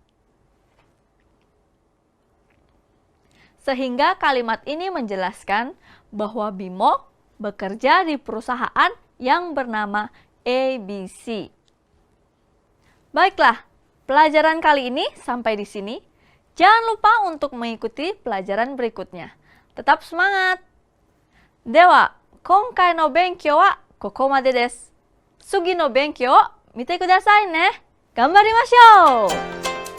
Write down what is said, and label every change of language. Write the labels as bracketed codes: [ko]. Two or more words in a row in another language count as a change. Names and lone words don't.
[id] Sehingga kalimat ini menjelaskan bahwa Bimo bekerja di perusahaan yang bernama ABC. Baiklah, pelajaran kali ini sampai di sini. Jangan lupa untuk mengikuti pelajaran berikutnya. Tetap semangat! [ja] Dewa, 今回の勉強はここまでです. 次の勉強、見てくださいね。頑張りましょう!